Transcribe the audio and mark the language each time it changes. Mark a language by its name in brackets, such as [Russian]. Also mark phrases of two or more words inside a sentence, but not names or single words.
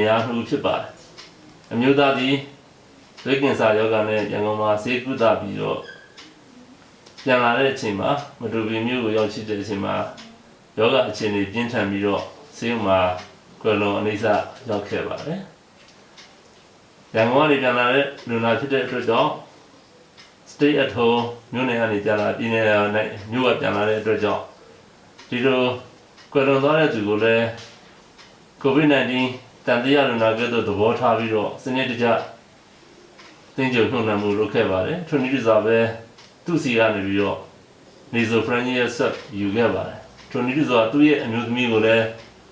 [Burmese] ယား2ဦးဖြစ်ပါတယ်အမျိုးသားဒီသွေးကင်ဆာရောဂါနဲ့ရန်ကုန်မှာဆေးကုသပြီးတော့ပြန်လာတဲ့အချိန်မှာမတူပီမြို့ကိုရောက်ရှိတဲ့အချိန်မှာယောဂအခြေအနေပြင်းထန်ပြီးတော့ဆေးရုံမှာကွယ်လွန်အနိစ္စရောက်ခဲ့ပါတယ်ရန်ကုန်ကနေပြန်လာ တဲ့လူနာဖြစ်တဲ့အတွက်ကြောင့် [English] stay at home [Burmese] မြို့နယ်ကနေပြန်လာပြည်နယ်နဲ့မြို့ကပြန်လာတဲ့အတွက်ကြောင့်ဒီလိုကွယ်လွန်သွားတဲ့သူကိုလည်း COVID-19 တန်တရားလူနာကဲ့သို့သဘောထား ပြီးတော့စနစ်တကျသင်ကြုံနှုတ်နှံမှုလုပ်ခဲ့ပါတယ်ထို့နည်းတူစွာပဲသူ့စီကနေပြီးတော့ [English] nasopharyngeal swab [Burmese] ယူခဲ့ပါတယ်ထို့နည်းတူစွာသူ့ရဲ့အမျိုးသမီးကိုလည်း